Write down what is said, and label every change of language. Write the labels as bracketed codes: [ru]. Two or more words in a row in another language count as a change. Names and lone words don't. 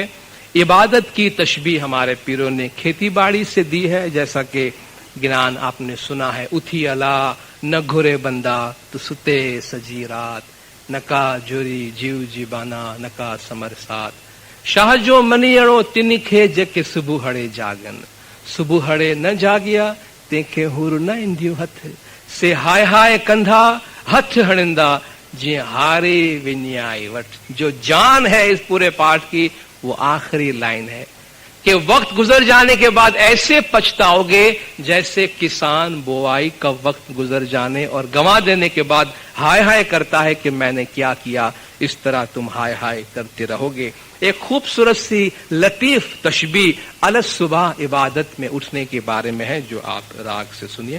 [hi] इबादत की तशबीह हमारे पीरों ने खेती बाड़ी से दी है. जैसा कि गिनान आपने सुना है, [sd] उठी अला न घुरे बंदा तो सुते सजी रात, नका जुरी जीव जीबाना नका समर साथ. शाह जो मनियणो तिनिखे जके सुबुहड़े जागन, सुबुहड़े न जागिया तंहिंखे हुर न ईंदियूं हथ. से हाय हाय कंधा हथ हणंदा जीअं हारे विञाई वठ. [hi] जो जान है इस पूरे पाठ की वो आखिरी लाइन है कि वक्त गुजर जाने के बाद ऐसे पछताओगे जैसे किसान बोआई का वक्त गुजर जाने और गंवा देने के बाद हाय हाय करता है कि मैंने क्या किया. इस तरह तुम हाय हाय करते रहोगे. एक खूबसूरत सी लतीफ तशबीह अलग सुबह इबादत में उठने के बारे में है, जो आप राग से सुनिए.